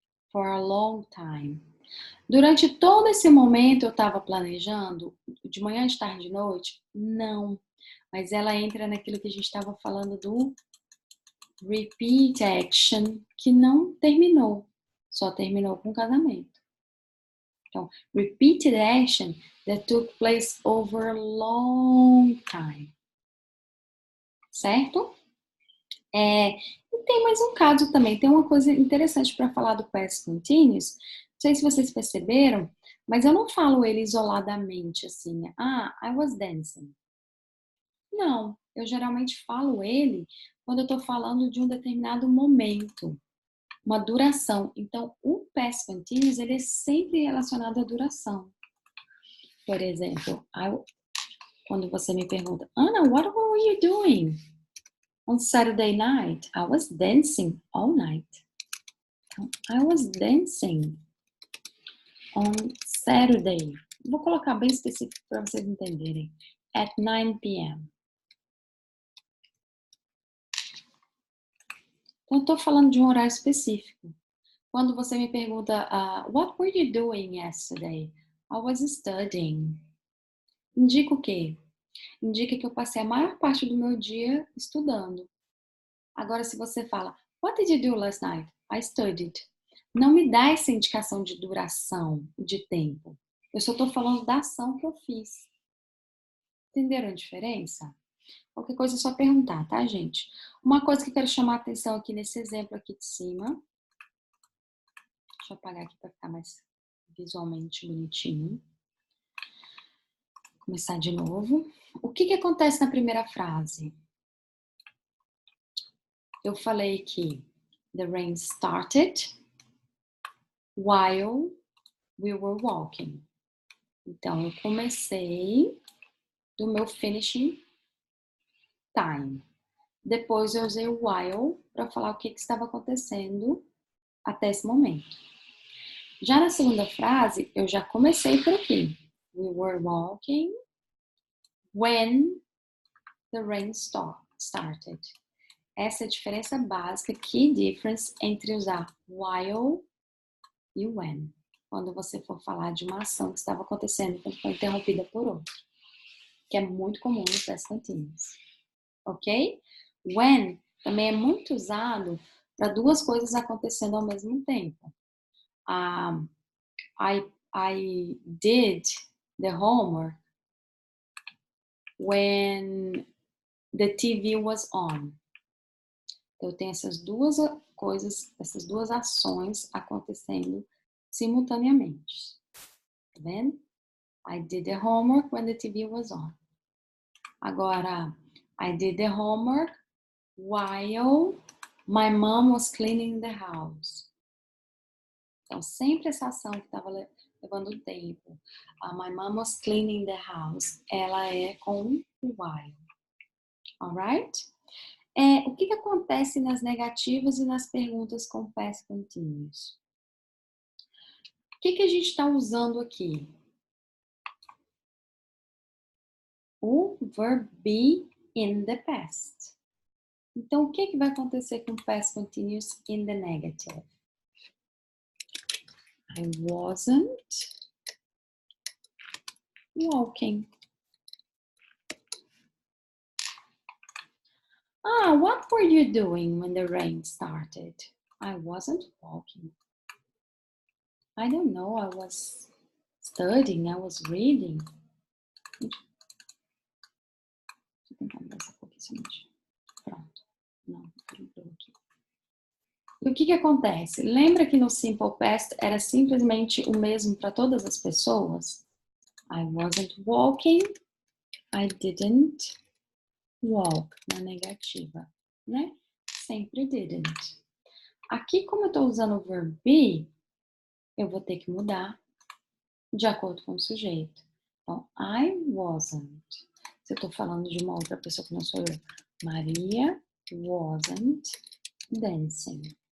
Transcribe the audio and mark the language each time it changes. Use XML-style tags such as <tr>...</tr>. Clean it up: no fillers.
<en>For a long time.</en> <pt>Durante todo esse momento eu estava planejando, de manhã, de tarde, de noite? Não. Mas ela entra naquilo que a gente estava falando do repeat action, que não terminou. Só terminou com o casamento.</pt> <en>Então, repeated action that took place over a long time.</en> <pt>Certo? E tem mais um caso também. Tem uma coisa interessante para falar do past continuous. Não sei se vocês perceberam, mas eu não falo ele isoladamente, assim.</pt> <en>Ah, I was dancing.</en> <pt>Não, eu geralmente falo ele quando eu estou falando de um determinado momento, uma duração. Então, o past continuous, ele é sempre relacionado à duração. Por exemplo, quando você me pergunta,</pt> <en>Ana, what were you doing on Saturday night? I was dancing all night. I was dancing on Saturday.</en> <pt>Vou colocar bem específico para vocês entenderem.</pt> <en>At 9 p.m.</en> <pt>Então, eu estou falando de um horário específico. Quando você me pergunta,</pt> <en>what were you doing yesterday? I was studying.</en> <pt>Indica o quê? Indica que eu passei a maior parte do meu dia estudando. Agora, se você fala,</pt> <en>what did you do last night? I studied.</en> <pt>Não me dá essa indicação de duração, de tempo. Eu só estou falando da ação que eu fiz. Entenderam a diferença? Qualquer coisa é só perguntar, tá, gente? Uma coisa que eu quero chamar a atenção aqui nesse exemplo aqui de cima. Deixa eu apagar aqui para ficar mais visualmente bonitinho. Vou começar de novo. O que acontece na primeira frase? Eu falei que</pt> <en>the rain started while we were walking.</en> <pt>Então, eu comecei do meu finishing time. Depois eu usei o while para falar o que estava acontecendo até esse momento. Já na segunda frase, eu já comecei por aqui.</pt> <en>We were walking when the rain started.</en> <pt>Essa é a diferença básica, key difference, entre usar while e when. Quando você for falar de uma ação que estava acontecendo quando foi interrompida por outra. Que é muito comum no past continuous. Ok? When também é muito usado para duas coisas acontecendo ao mesmo tempo.</pt> <en>I did the homework when the TV was on.</en> <pt>Eu tenho essas duas coisas, essas duas ações acontecendo simultaneamente. Tá vendo?</pt> <en>I did the homework when the TV was on. Agora, I did the homework while my mom was cleaning the house.</en> <pt>Então, sempre essa ação que estava levando tempo.</pt> <en>My mom was cleaning the house.</en> <pt>Ela é com o while. Alright? O que acontece nas negativas e nas perguntas com past continuous? O que a gente está usando aqui? O verb be in the past. Então, o que vai acontecer com past continuous</pt> <en>in the negative? I wasn't walking. What were you doing when the rain started? I wasn't walking. I don't know, I was studying, I was reading.</en> <pt>Deixa eu tentar mudar essa pouquinho. Pronto. Não, mudou aqui. E o que acontece? Lembra que no Simple Past era simplesmente o mesmo para todas as pessoas?</pt> <en>I wasn't walking, I didn't walk,</en> <pt>na negativa, né? Sempre didn't. Aqui, como eu estou usando o verb be, eu vou ter que mudar de acordo com o sujeito. Então,</pt> <en>I wasn't.</en> <pt>Se eu estou falando de uma outra pessoa que não sou eu,</pt> <en>Maria wasn't dancing.</en>